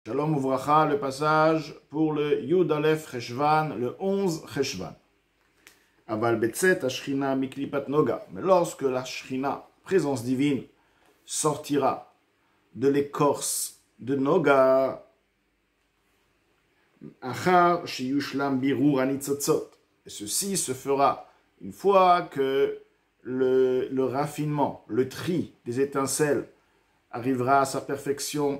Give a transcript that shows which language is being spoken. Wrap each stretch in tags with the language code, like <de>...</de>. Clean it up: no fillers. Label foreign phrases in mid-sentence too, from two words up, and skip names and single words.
<he>שלום וברכה,</he> <fr>le passage pour le</fr> <he>י״א חשון,</he> <fr>le 11 Cheshvan.</fr> <he>אבל בצאת השכינה מקליפת נוגה.</he> <fr>Mais lorsque la Shchina, présence divine, sortira de l'écorce de Noga,</fr> <he>אחר שיושלם בירור הניצוצות.</he> <fr>Et ceci se fera une fois que le raffinement, le tri des étincelles arrivera à sa perfection.</fr>